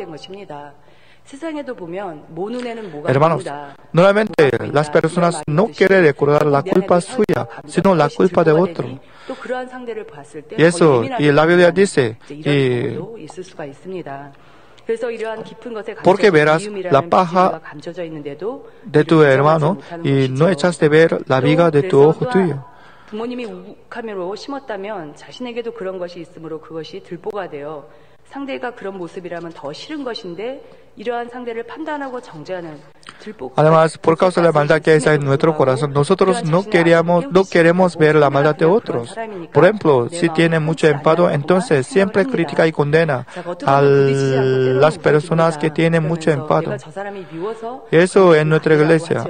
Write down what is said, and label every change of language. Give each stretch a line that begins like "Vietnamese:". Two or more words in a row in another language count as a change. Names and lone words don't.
Spanish: Hermanos, normalmente las personas no quieren recordar la culpa suya, sino la culpa de otro. Y eso, y la Biblia dice, porque verás la paja de tu hermano y no echas de ver la viga de tu ojo tuyo.
Korean: 부모님이 우욱함으로 심었다면 자신에게도 그런 것이 있으므로 그것이 들보가 되어 상대가 그런 모습이라면 더 싫은 것인데 이러한 상대를 판단하고 정죄하는
Spanish: Además, por causa de la maldad que está en nuestro corazón, nosotros no queremos ver la maldad de otros. Por ejemplo, si tiene mucho enfado, entonces siempre critica y condena a las personas que tienen mucho enfado. Eso en nuestra iglesia.